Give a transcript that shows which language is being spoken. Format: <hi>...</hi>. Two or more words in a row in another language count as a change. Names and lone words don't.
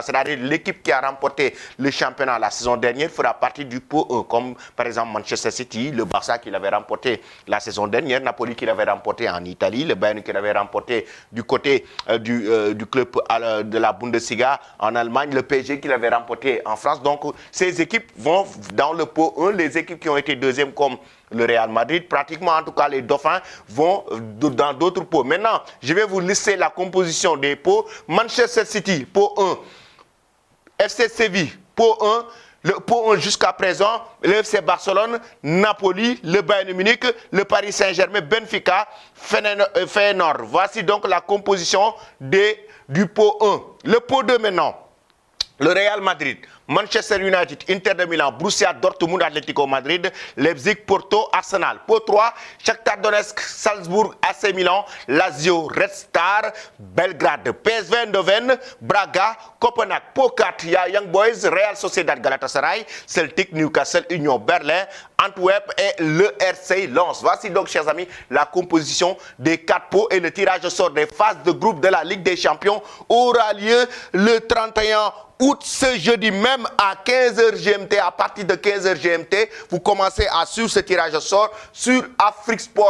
<fr>C'est-à-dire l'équipe qui a remporté le championnat la saison dernière fera partie du pot 1, comme par exemple Manchester City, le Barça qui l'avait remporté la saison dernière, Napoli qui l'avait remporté en Italie, le Bayern qui l'avait remporté du côté du club de la Bundesliga en Allemagne, le PSG qui l'avait remporté en France. Donc ces équipes vont dans le pot 1, les équipes qui ont été deuxièmes comme le Real Madrid, pratiquement en tout cas les Dauphins vont dans d'autres pots. Maintenant, je vais vous lister la composition des pots. Manchester City, pot 1. FC Séville, pot 1. Le pot 1 jusqu'à présent, le FC Barcelone, Napoli, le Bayern Munich, le Paris Saint-Germain, Benfica, Feyenoord. Voici donc la composition du pot 1. Le pot 2 maintenant. Le Real Madrid, Manchester United, Inter de Milan, Borussia Dortmund, Atlético Madrid, Leipzig, Porto, Arsenal. Pot 3, Shakhtar Donetsk, Salzbourg, AC Milan, Lazio, Red Star, Belgrade, PSV Eindhoven, Braga, Copenhague. Pot 4, il y a Young Boys, Real Sociedad, Galatasaray, Celtic, Newcastle, Union Berlin, Antwerp et le RC Lens. Voici donc, chers amis, la composition des 4 pots et le tirage au sort des phases de groupe de la Ligue des Champions aura lieu le 31 août, ce jeudi même à 15h GMT. À partir de 15h GMT, vous commencez à suivre ce tirage au sort sur Afrique Sport.</fr>